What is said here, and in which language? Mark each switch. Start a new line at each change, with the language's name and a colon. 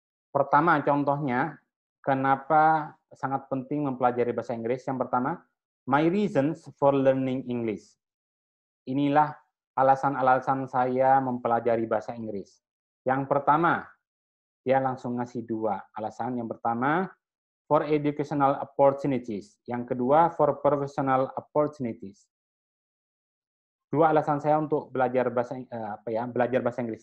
Indonesian: Pertama, contohnya, kenapa sangat penting mempelajari bahasa Inggris? Yang pertama,
English: my reasons for learning English.
Indonesian: Inilah alasan-alasan saya mempelajari bahasa Inggris. Yang pertama, dia langsung ngasih 2 alasan. Yang pertama,
English: for educational opportunities.
Indonesian: Yang kedua,
English: for professional opportunities.
Indonesian: 2 alasan saya untuk belajar bahasa Inggris.